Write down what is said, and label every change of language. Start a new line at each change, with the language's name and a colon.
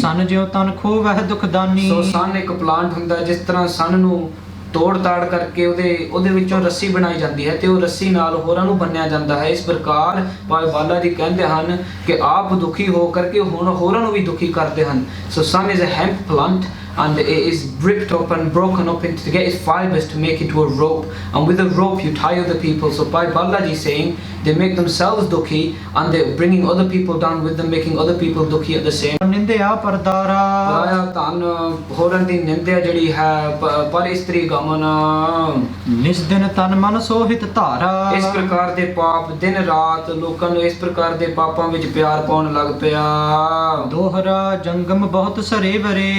Punjabi: ਸਨ ਜਿਉ ਤਨ ਖੋਵਹਿ ਦੁਖਦਾਨੀ। ਸੋ ਸਨ ਇੱਕ ਪਲਾਂਟ ਹੁੰਦਾ, ਜਿਸ ਤਰ੍ਹਾਂ ਸਨ ਨੂੰ ਤੋੜ ਤਾੜ ਕਰਕੇ ਉਹਦੇ ਵਿੱਚੋਂ ਰੱਸੀ ਬਣਾਈ ਜਾਂਦੀ ਹੈ ਤੇ ਉਹ ਰੱਸੀ ਨਾਲ ਹੋਰਾਂ ਨੂੰ ਬੰਨਿਆ ਜਾਂਦਾ ਹੈ। ਇਸ ਪ੍ਰਕਾਰ ਭਾਈ ਬਾਲਾ ਜੀ ਕਹਿੰਦੇ ਹਨ ਕਿ ਆਪ ਦੁਖੀ ਹੋ ਕਰਕੇ ਹੁਣ ਹੋਰਾਂ ਨੂੰ ਵੀ ਦੁਖੀ ਕਰਦੇ ਹਨ।
English: ਸੋ sun is a hemp plant and it is ripped up and broken up into to get its fibers to make into a rope, and with a rope you tie other people. So Bhai Balaji saying they make themselves dukhi and they're bringing other people down with them, making other people dukhi at the same time.
Punjabi: ਨਿੰਦਿਆ ਪਰਦਾਰਾ ਆਇਆ ਧਨ ਹੋਰਾਂ ਦੀ ਨਿੰਦਿਆ ਜਿਹੜੀ ਹੈ ਪਰ ਇਸਤਰੀ ਗਮਨ। ਨਿਸ ਦਿਨ ਤਨ ਮਨ ਸੋਹਿਤ ਧਾਰਾ। ਇਸ ਪ੍ਰਕਾਰ ਦੇ ਪਾਪ ਦਿਨ ਰਾਤ ਲੋਕਾਂ ਨੂੰ ਇਸ ਪ੍ਰਕਾਰ ਦੇ ਪਾਪਾਂ ਵਿੱਚ ਪਿਆਰ ਪਾਉਣ ਲੱਗ ਪਿਆ। ਦੋਹਰਾ ਜੰਗਮ ਬਹੁਤ ਸਰੇ ਵਰੇ।